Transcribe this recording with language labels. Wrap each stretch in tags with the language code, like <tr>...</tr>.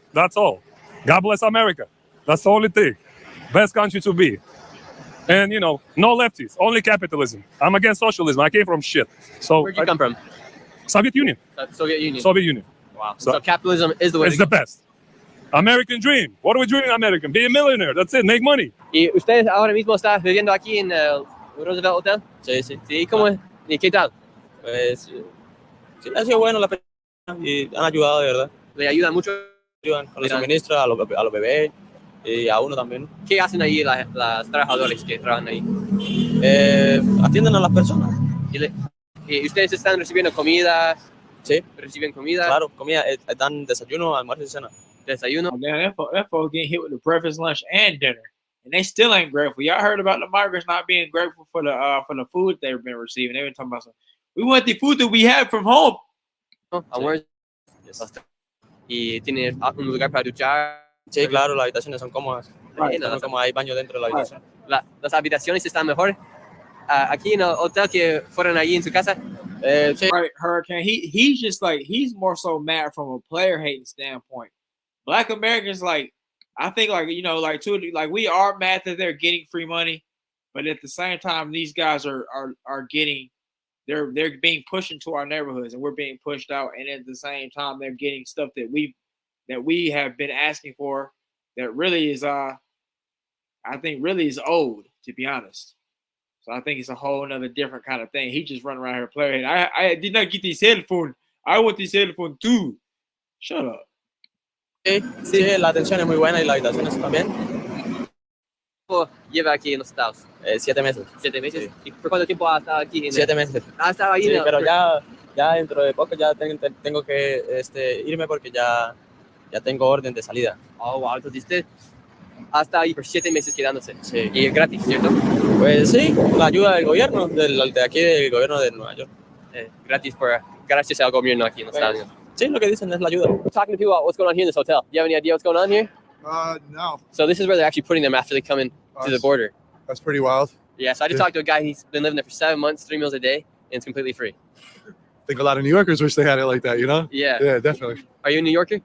<en>That's all. God bless America. That's the only thing. Best country to be. And, no lefties, only capitalism. I'm against socialism. I came from shit. So where'd you come from? Soviet Union. Soviet Union. Soviet Union. Wow. So capitalism is the way. It's the best. American dream. What are we doing, American? Be a millionaire. That's it. Make money.</en> <es>¿Y usted ahora mismo está viviendo aquí en el Roosevelt Hotel? Sí, sí. ¿Sí? ¿Cómo es? ¿Y qué tal? Pues sí, ha sido bueno la experiencia y han ayudado de verdad. ¿Le ayuda mucho? Ayudan con los suministros a los bebés y a uno también. ¿Qué hacen ahí las trabajadoras que trabajan ahí? Atienden a las personas. ¿Y ustedes están recibiendo comida? Sí. ¿Reciben comida? Claro, comida. Dan desayuno, almuerzo y cena. Desayuno.</es> <en>Oh, damn, that folks getting hit with the breakfast, lunch, and dinner, and they still ain't grateful. Y'all heard about the migrants not being grateful for the food they've been receiving. They've been talking about we want the food that we have from home.</en> <es>¿Y tiene un lugar para duchar? Sí, claro, las habitaciones son cómodas. Como hay baño dentro de la habitación. ¿Las habitaciones están mejor aquí en el hotel que fueron allí en su casa?</es> <en>Sí. Right, Hurricane. He's just he's more so mad from a player hating standpoint. Black Americans, I think, we are mad that they're getting free money, but at the same time, these guys are getting, they're being pushed into our neighborhoods, and we're being pushed out. And at the same time, they're getting stuff that we have been asking for, that really is, I think, really is owed, to be honest. So I think it's a whole another different kind of thing. He just running around here playing. I did not get this headphone. I want this headphone too. Shut up.</en> <es>Sí, la atención es muy buena y las habitaciones también. ¿Cuánto lleva aquí en los Estados? 7 meses. 7 meses. ¿Y por cuánto tiempo ha estado aquí? 7 meses. Ah, estaba ahí. Sí, ¿no? pero ya dentro de poco ya tengo que irme porque ya tengo orden de salida.</es> <en>Oh, wow.</en> <es>Entonces usted ha estado ahí por 7 meses quedándose. Sí. Y es gratis, ¿cierto? Pues sí, la ayuda del gobierno, de aquí del gobierno de Nueva York. Gracias al gobierno aquí en los Estados Unidos. Sí, lo que dicen es la ayuda.</es> <en>Talking to people about what's going on here in this hotel. Do you have any idea what's going on here? No. So this is where they're actually putting them after they come in to the border. That's pretty wild. Yeah, so I just talked to a guy, he's been living there for 7 months, 3 meals a day, and it's completely free. I think a lot of New Yorkers wish they had it like that, you know? Yeah. Yeah, definitely. Are you a New Yorker?</en>